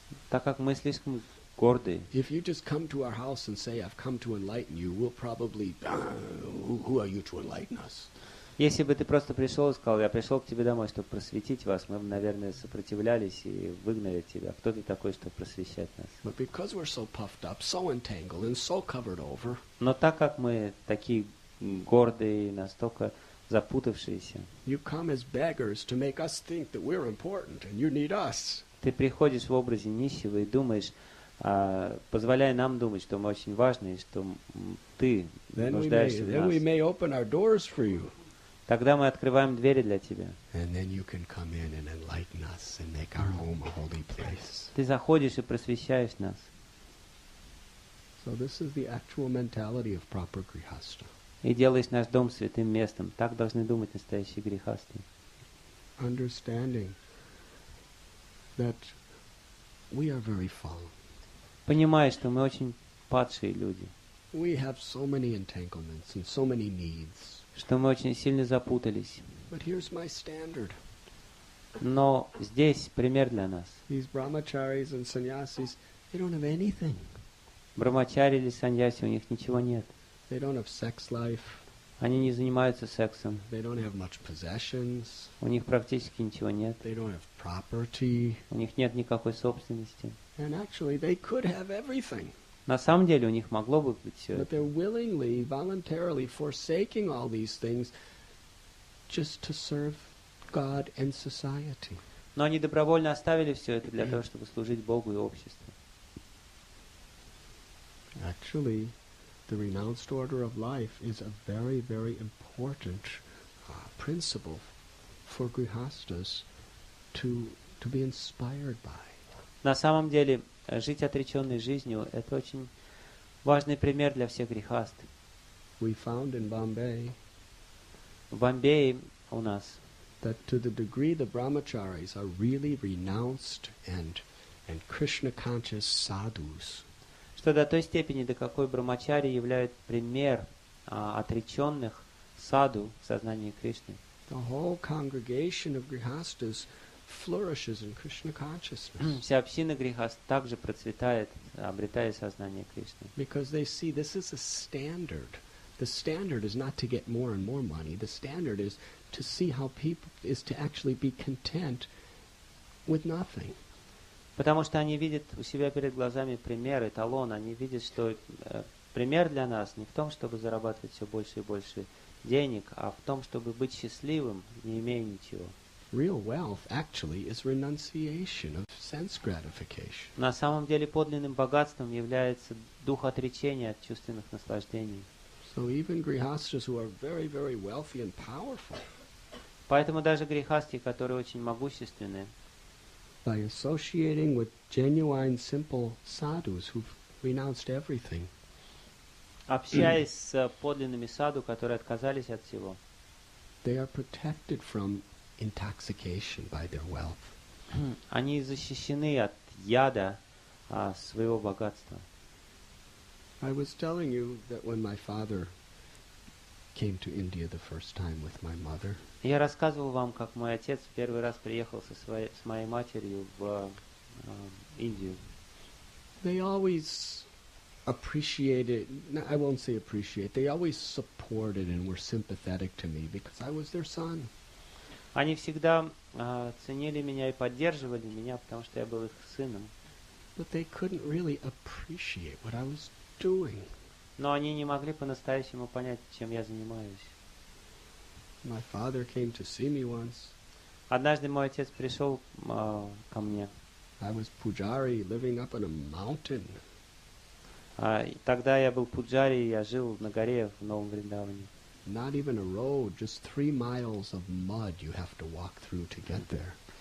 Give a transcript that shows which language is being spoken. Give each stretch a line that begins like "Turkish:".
Russian: Так как мы слишком гордые.
English: If you just come to our house and say, I've come to enlighten you, we'll probably, who are you to enlighten us?
Russian: Если бы ты просто пришел и сказал, я пришел к тебе домой, чтобы просветить вас, мы бы, наверное, сопротивлялись и выгнали тебя. Кто ты такой, чтобы просвещать нас?
English: But because we're so puffed up, so entangled, and so covered over,
Russian: Но так как мы такие гордые, настолько запутавшиеся,
English: you come as beggars to make us think that we're important and you need us.
Russian: ты приходишь в образе нищего и думаешь, позволяя нам думать, что мы очень важны и что ты нуждаешься в
English: Then we
Russian: нас.
English: may open our doors for you.
Russian: Тогда мы открываем двери для тебя.
English: And then you can come in and enlighten us and make our home a holy place.
Russian: Ты заходишь и просвещаешь нас.
English: So this is the actual mentality of proper grihasta.
Russian: И делаешь наш дом святым местом. Так должны думать настоящие грехасты.
English: Understanding that we are very fallen.
Russian: Понимаешь, что мы очень падшие люди.
English: We have so many entanglements and so many needs.
Russian: Что мы очень сильно запутались.
English: But here's my standard.
Russian: Но здесь пример для нас.
English: These brahmacharis and sannyasis, they don't have anything.
Russian: Брамачари или саньяси, у них ничего нет.
English: They don't have sex life.
Russian: Они не занимаются сексом.
English: They don't have much possessions.
Russian: У них практически ничего нет.
English: They don't have property.
Russian: У них нет никакой собственности.
English: And actually, they could have everything.
Russian: На самом деле у них могло бы быть все
English: But
Russian: это.
English: they're willingly, voluntarily forsaking all these things just to serve God and society.
Russian: Но они добровольно оставили все это для того, чтобы служить Богу и обществу.
English: Actually, the renounced order of life is a very, very important principle for grihastas to be inspired by.
Russian: На самом деле, жить отреченной жизнью – это очень важный пример для всех грехаст.
English: We found in Bombay
Russian: В Бомбее у нас,
English: that to the degree the brahmacharis are really renounced and Krishna conscious sadhus,
Russian: что до той степени, до какой брамачари являют пример отреченных саду в сознании Кришны,
English: the whole congregation of grihastas flourishes in Krishna consciousness.
Russian: вся община грехаст также процветает, обретая сознание Кришны.
English: Because they see this is a standard. The standard is not to get more and more money. The standard is to see how people is to actually be content with nothing.
Russian: Потому что они видят у себя перед глазами пример, эталон. Они видят, что пример для нас не в том, чтобы зарабатывать все больше и больше денег, а в том, чтобы быть счастливым, не имея ничего.
English: Real wealth actually is renunciation of sense gratification.
Russian: На самом деле подлинным богатством является дух отречения от чувственных наслаждений.
English: So even grihastas who are very, very wealthy and powerful,
Russian: Поэтому даже грехасти, которые очень могущественные,
English: by associating with genuine, simple sadhus who've renounced everything,
Russian: общаясь с подлинными саду, которые отказались от всего,
English: they are protected from intoxication by their wealth.
Russian: они защищены от яда своего богатства.
English: I was telling you that when my father came to India the first time with my mother,
Russian: Я рассказывал вам, как мой отец в первый раз приехал с моей матерью в Индию.
English: they always appreciated, I won't say appreciate, they always supported and were sympathetic to me because I was their son.
Russian: Они всегда ценили меня и поддерживали меня, потому что я был их сыном.
English: But they couldn't really appreciate what I was doing.
Russian: Но они не могли по-настоящему понять, чем я занимаюсь.
English: My father came to see me once.
Russian: Однажды мой отец пришел ко мне.
English: I was pujari living up on a mountain.
Russian: И тогда я был пуджари, я жил на горе в Новом Вриндаване.
English: Not even a road, just 3 miles of mud you have to walk through to get there.